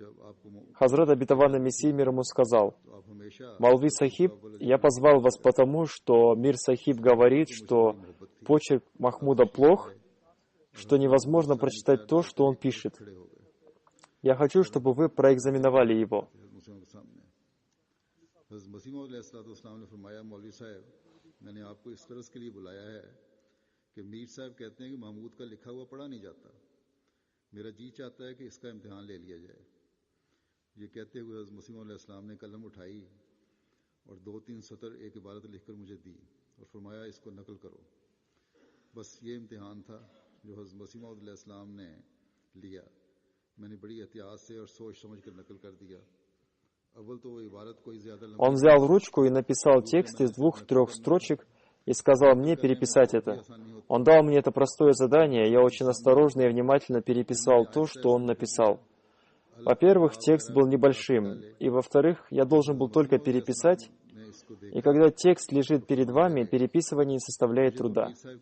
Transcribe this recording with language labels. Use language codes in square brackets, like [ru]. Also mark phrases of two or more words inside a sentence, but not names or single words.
[ru] Хазрат обетованный Мессия мир ему сказал: «Молви Сахиб, я позвал вас потому, что Мир Сахиб говорит, что почерк Махмуда плох, что невозможно прочитать то, что он пишет. Я хочу, чтобы вы проэкзаменовали его». [ur] یہ کہتے ہوئے حضرت مسیح موعود علیہ السلام نے قلم اٹھائی اور 2-3 سطر ایک عبارت لکھ کر مجھے دی اور فرمایا اس کو نقل کرو. بس یہ امتحان تھا جو حضرت مسیح موعود علیہ السلام نے لیا. میں نے بڑی احتیاط سے اور سوچ سمجھ کر نقل کر دیا. اول تو وہ عبارت کوئی زیادہ لمبی. [ru] Он взял ручку и написал текст из 2-3 строчек и сказал мне переписать это. Он дал мне это простое задание, я очень осторожно и внимательно переписал то, что он написал. Во-первых, текст был небольшим, и во-вторых, я должен был только переписать, и когда текст лежит перед вами, переписывание не составляет труда.